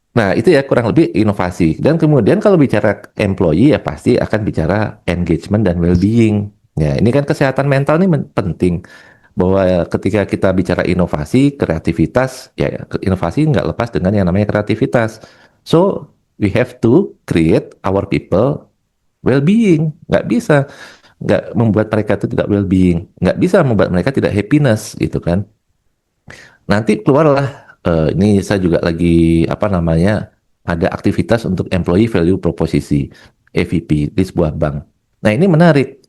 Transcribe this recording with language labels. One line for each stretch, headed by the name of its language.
Indonesian: Nah, itu ya kurang lebih inovasi. Dan kemudian kalau bicara employee ya pasti akan bicara engagement dan well-being. Ya, ini kan kesehatan mental ini penting bahwa ketika kita bicara inovasi, kreativitas, ya inovasi nggak lepas dengan yang namanya kreativitas.
English: So, we have to create our people well-being.
Indonesian: Nggak bisa nggak membuat mereka itu tidak well-being. Nggak bisa membuat mereka tidak happiness, gitu kan. Nanti keluarlah, ini saya juga lagi, apa namanya, ada aktivitas untuk Employee Value Proposition, EVP, di sebuah bank. Nah, ini menarik.